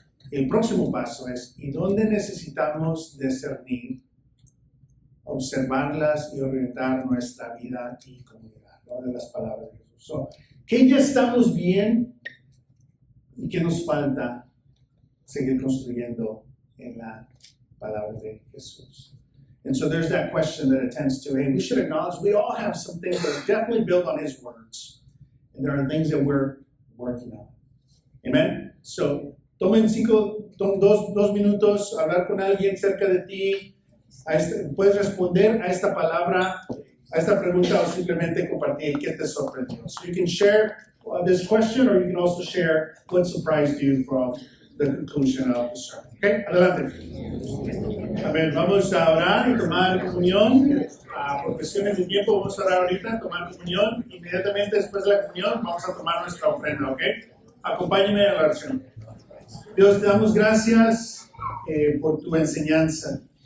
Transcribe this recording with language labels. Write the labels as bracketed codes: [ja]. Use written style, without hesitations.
[es] El próximo paso es, ¿y dónde necesitamos discernir, observarlas y orientar nuestra vida y comunidad, ¿no? De las palabras de Jesús? So, ¿qué ya estamos bien y qué nos falta seguir construyendo en la palabra de Jesús? [en] And so there's that question that attends to, hey, we should acknowledge we all have some things that are definitely built on His words. And there are things that we're working on. Amen? [es] So, tomen dos minutos, hablar con alguien cerca de ti. Puedes responder a esta palabra, a esta pregunta, o simplemente compartir qué te sorprendió. [en] So you can share this question, or you can also share what surprised you from the conclusion of the sermon. [es] Ok, adelante. Amén. Vamos a orar y tomar comunión. Por cuestiones de tiempo vamos a orar ahorita, tomar comunión. Inmediatamente después de la comunión vamos a tomar nuestra ofrenda, ¿ok? Acompáñenme a la oración. Dios, te damos gracias por tu enseñanza.